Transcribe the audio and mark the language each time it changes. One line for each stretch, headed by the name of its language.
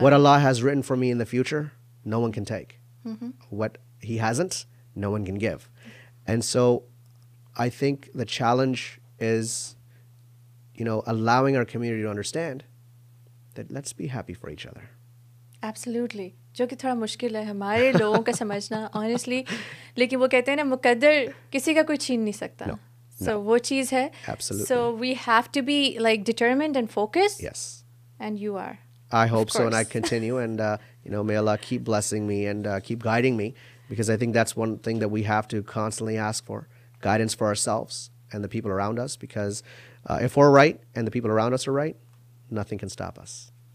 English: What Allah has written for me in the future, no one can take. What He hasn't, no one can give. And so I think the challenge is, you know, allowing our community to understand that let's be happy for each other. Absolutely.
Hindi: जो कि थोड़ा मुश्किल है हमारे लोगों का समझना honestly, लेकिन वो कहते हैं ना मुकद्दर किसी का कोई छीन नहीं सकता.
English: No.
Hindi: So वो चीज़ है.
English: Absolutely. So we have to be like determined and focused. Yes. And you are. I hope so, and I course. continue. And, you know, may Allah keep blessing me and keep guiding me, because I think that's one thing that we have to constantly ask for, guidance for ourselves and the people around us, because if we're right and the people around us are right, nothing can stop us.